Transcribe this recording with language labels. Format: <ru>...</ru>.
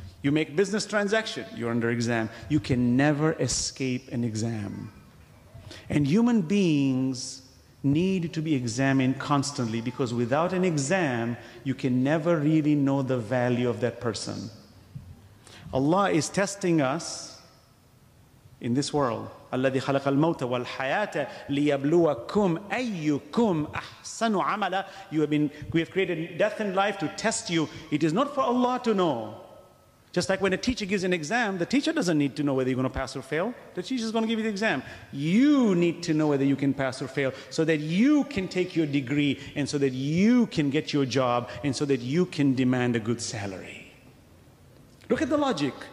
<en>You make business transaction, you're under exam. You can never escape an exam. And human beings need to be examined constantly, because without an exam, you can never really know the value of that person. Allah is testing us in this world.</en> <ar>الذي خلق الموت والحياة ليبلوكم أيكم أحسن عملا.</ar> <en>We have created death and life to test you. It is not for Allah to know. Just like when a teacher gives an exam, the teacher doesn't need to know whether you're going to pass or fail. The teacher is going to give you the exam. You need to know whether you can pass or fail, so that you can take your degree, and so that you can get your job, and so that you can demand a good salary. Look at the logic.</en>